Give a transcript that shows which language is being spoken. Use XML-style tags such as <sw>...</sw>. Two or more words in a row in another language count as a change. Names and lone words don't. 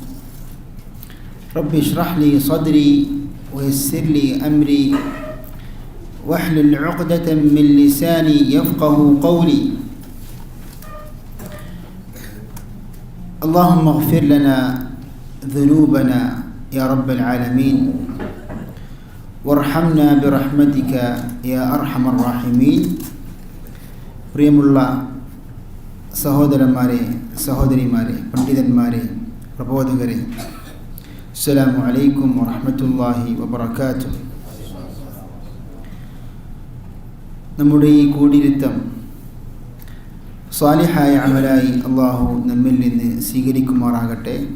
<ar>رب اشرح لي صدري ويسر لي أمري واحلل عقدة من لساني يفقه قولي. اللهم اغفر لنا ذنوبنا يا رب العالمين وارحمنا برحمتك يا أرحم الراحمين.</ar> <ml>പ്രിയമുള്ള സഹോദരന്മാരെ, സഹോദരിമാരെ, പണ്ഡിതന്മാരെ, പ്രബോധകരെ,</ml> <ar>السلام عليكم ورحمة الله وبركاته.</ar> <ml>നമ്മുടെ ഈ കൂടിയിരുത്തം സ്വാലിഹായ അമലായി അള്ളാഹു നമ്മിൽ നിന്ന് സ്വീകരിക്കുമാറാകട്ടെ.</ml>